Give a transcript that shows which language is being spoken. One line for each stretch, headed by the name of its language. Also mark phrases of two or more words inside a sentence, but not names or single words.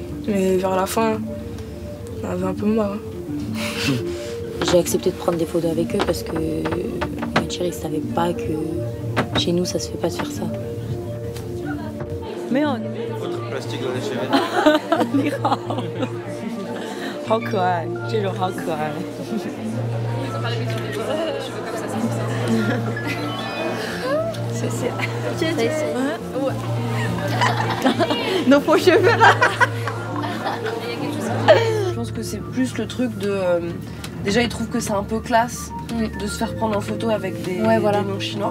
French: Mais vers la fin, on avait un peu marre. J'ai accepté de prendre des photos avec eux parce que mon chéri ne savait pas que chez nous, ça se fait pas de faire ça. Mais on... Votre plastique dans les cheveux.
Chinese: 你好，好可爱，这种好可爱。
French: Ils ont pas l'habitude de jouer les cheveux comme ça, c'est ça.
Chinese: 谢谢。
French: Ouais. Nos faux cheveux là. Je pense que c'est plus le truc de... déjà, ils trouvent que c'est un peu classe de se faire prendre en photo avec des noms chinois.